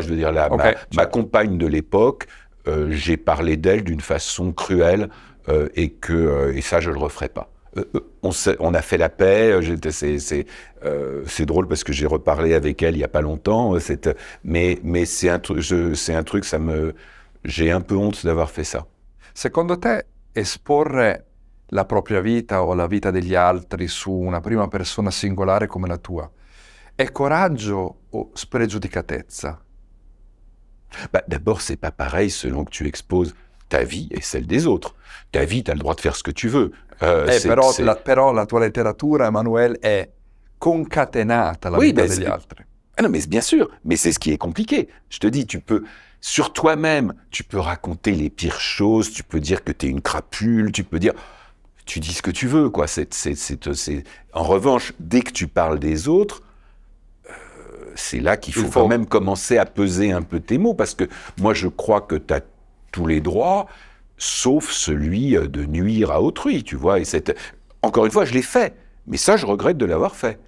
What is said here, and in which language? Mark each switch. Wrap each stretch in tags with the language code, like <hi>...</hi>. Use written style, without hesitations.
<fr>Je veux dire, ma compagne de l'époque, j'ai parlé d'elle d'une façon cruelle et ça, je ne le referai pas. On a fait la paix, c'est drôle parce que j'ai reparlé avec elle il n'y a pas longtemps, mais c'est un truc, j'ai un peu honte d'avoir fait ça.</fr> <it>Secondo te, esporre la propria vita o la vita degli altri su una prima persona singolare come la tua, è coraggio o spregiudicatezza?</it> <fr>Bah, d'abord, c'est pas pareil selon que tu exposes ta vie et celle des autres. Ta vie, tu as le droit de faire ce que tu veux.</fr> <it>Però la tua letteratura, Emmanuel, è concatenata alla vita degli altri.</it> <fr>Ah non, mais bien sûr, mais c'est ce qui est compliqué. Je te dis, sur toi-même, tu peux raconter les pires choses, tu peux dire que tu es une crapule, tu dis ce que tu veux, quoi. En revanche, dès que tu parles des autres, c'est là qu'il faut quand même commencer à peser un peu tes mots, parce que moi, je crois que tu as tous les droits, sauf celui de nuire à autrui, tu vois. Et encore une fois, je l'ai fait, mais ça, je regrette de l'avoir fait.</fr>